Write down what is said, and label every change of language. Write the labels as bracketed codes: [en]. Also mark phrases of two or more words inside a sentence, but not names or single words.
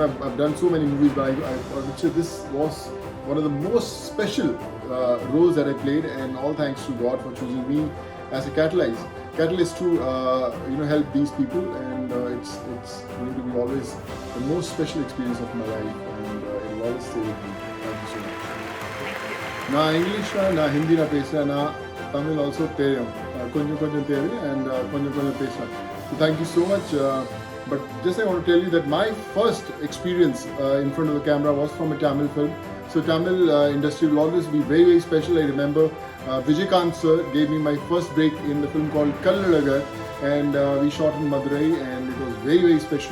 [en] I've done so many movies, but I would say this was one of the most special roles that I played, and all thanks to God for choosing me as a catalyst to help these people, and it's going to be always the most special experience of my life, and it will always stay with me. Thank you so much. [ta] Na English na Hindi na pesra na Tamil also தெரியும் கொஞ்சம் தெரியும் and கொஞ்சம் பேசலாம். [en] So thank you so much. But just I want to tell you that my first experience in front of the camera was from a Tamil film. So Tamil industry will always be very, very special. I remember Vijaykanth sir gave me my first break in the film called Kallalagar, and we shot in Madurai, and it was very, very special.